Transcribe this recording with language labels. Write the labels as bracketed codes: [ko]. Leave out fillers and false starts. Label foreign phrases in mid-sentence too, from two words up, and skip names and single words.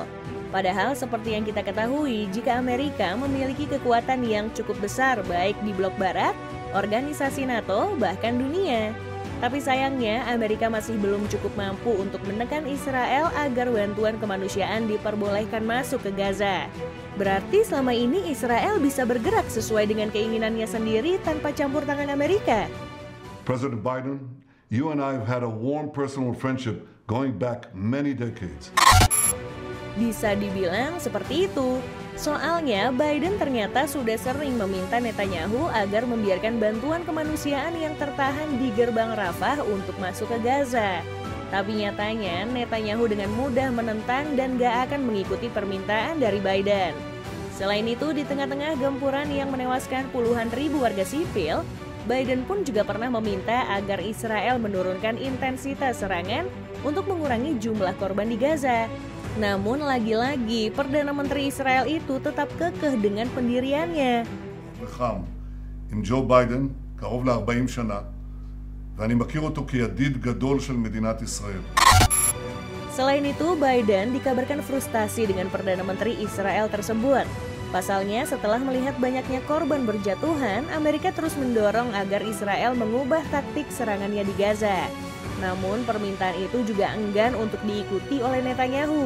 [id] Padahal seperti yang kita ketahui, jika Amerika memiliki kekuatan yang cukup besar baik di blok barat, organisasi NATO, bahkan dunia. Tapi sayangnya Amerika masih belum cukup mampu untuk menekan Israel agar bantuan kemanusiaan diperbolehkan masuk ke Gaza. Berarti selama ini Israel bisa bergerak sesuai dengan keinginannya sendiri tanpa campur tangan Amerika. [en] President Biden, you and I have had a warm personal friendship going back many decades. [id] Bisa dibilang seperti itu. Soalnya Biden ternyata sudah sering meminta Netanyahu agar membiarkan bantuan kemanusiaan yang tertahan di gerbang Rafah untuk masuk ke Gaza. Tapi nyatanya Netanyahu dengan mudah menentang dan gak akan mengikuti permintaan dari Biden. Selain itu, di tengah-tengah gempuran yang menewaskan puluhan ribu warga sipil, Biden pun juga pernah meminta agar Israel menurunkan intensitas serangan untuk mengurangi jumlah korban di Gaza. Namun lagi-lagi Perdana Menteri Israel itu tetap kekeh dengan pendiriannya. [he] עם ג'ו ביידן קרוב ל-40 שנה, ואני מכיר אותו כידיד גדול של מדינת ישראל. [id] Selain itu, Biden dikabarkan frustasi dengan Perdana Menteri Israel tersebut. Pasalnya, setelah melihat banyaknya korban berjatuhan, Amerika terus mendorong agar Israel mengubah taktik serangannya di Gaza. Namun permintaan itu juga enggan untuk diikuti oleh Netanyahu.